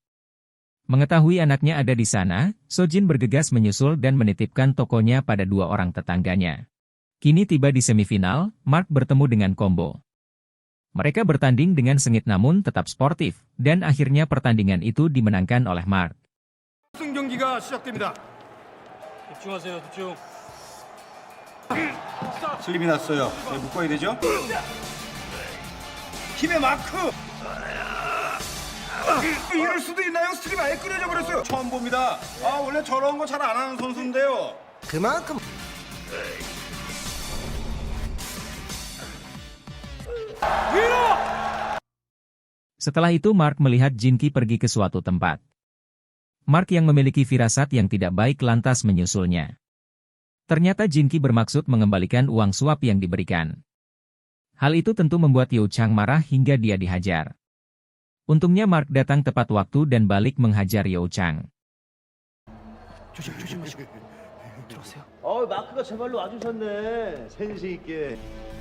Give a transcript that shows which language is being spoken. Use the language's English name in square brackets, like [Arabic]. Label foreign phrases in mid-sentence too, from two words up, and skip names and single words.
[Indonesian] Mengetahui anaknya ada di sana, So Jin bergegas menyusul dan menitipkan tokonya pada dua orang tetangganya. Kini tiba di semifinal, Mark bertemu dengan Combo. Mereka bertanding dengan sengit namun tetap sportif, dan akhirnya pertandingan itu dimenangkan oleh Mark. [Korean] 우승 경기가 시작됩니다. 집중하세요, 집중. 슬림이 났어요. 네, 묶어야 되죠? 힘의 마크. 이럴 수도 있나요? 스트림 아예 끊어져 버렸어요. 처음 봅니다. 아, 원래 저런 거 잘 안 하는 선수인데요. 그만큼 [Indonesian] Setelah itu Mark melihat Jinki pergi ke suatu tempat. Mark yang memiliki firasat yang tidak baik lantas menyusulnya. Ternyata Jinki bermaksud mengembalikan uang suap yang diberikan. Hal itu tentu membuat Yo Chang marah hingga dia dihajar. Untungnya Mark datang tepat waktu dan balik menghajar Yo Chang. [Korean] 조심하시고. 들어오세요. 마크가 제발로 와주셨네. 센스 있게.